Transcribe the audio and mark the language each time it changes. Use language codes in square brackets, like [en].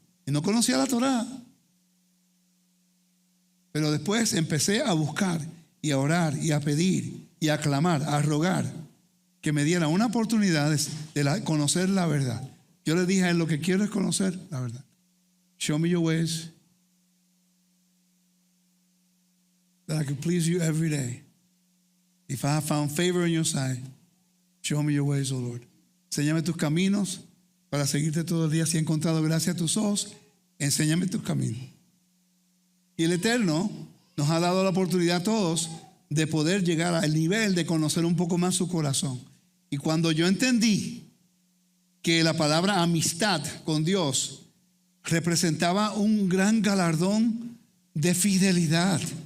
[es] Y no conocía la Torá. Pero después empecé a buscar y a orar y a pedir y a clamar, a rogar que me diera una oportunidad de conocer la verdad. Yo le dije a él, lo que quiero es conocer la verdad. [en] Show me your ways, that I can please you every day. If I have found favor in your sight, show me your ways, oh Lord. [es] Enséñame tus caminos para seguirte todo el día. Si he encontrado gracia a tus ojos, enséñame tus caminos. Y el Eterno nos ha dado la oportunidad a todos de poder llegar al nivel de conocer un poco más su corazón. Y cuando yo entendí que la palabra amistad con Dios representaba un gran galardón de fidelidad.